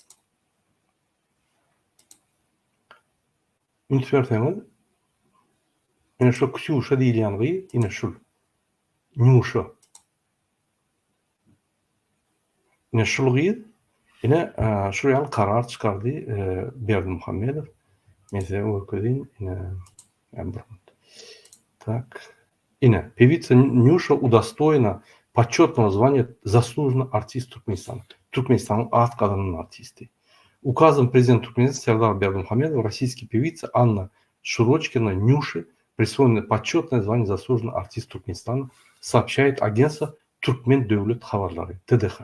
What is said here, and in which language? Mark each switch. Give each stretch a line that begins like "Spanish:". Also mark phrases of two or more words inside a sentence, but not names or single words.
Turkmen: Ünsverseňiz, ene şu Ksyuşa diýilýängi, ene şu Nuşa. Ene şulgy, ene şu ýaly karar çykardy Berdimuhammedow. Men size görkezýin, ene bir minut.
Russian: Так. Ine певица Нюша удостоена почетного звания «Заслуженный артист Туркменистана». Туркменистан отказанный артисты. Указом президента Туркменистана Сердара Бердимухамедова российской певице Анна Шурочкина Нюши присвоено почетное звание «Заслуженный артист Туркменистана», сообщает агентство «Туркмен Devlet Хабарлары» ТДХ.